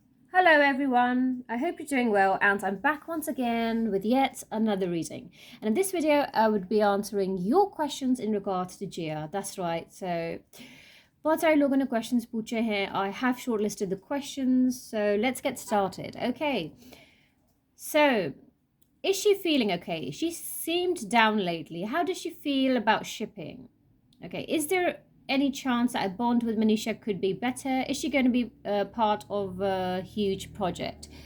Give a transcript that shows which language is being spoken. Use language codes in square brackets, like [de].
[en] Hello everyone, I hope you're doing well and I'm back once again with yet another reading. And in this video I would be answering your questions in regards to Jia. That's right. [hi] So बहुत सारे लोगों ने questions पूछे हैं. [en] I have shortlisted the questions, so let's get started. Okay. So, is she feeling okay? She seemed down lately. How does she feel about shipping? Okay, is there any chance that a bond with Manisha could be better? Is she going to be part of a huge project?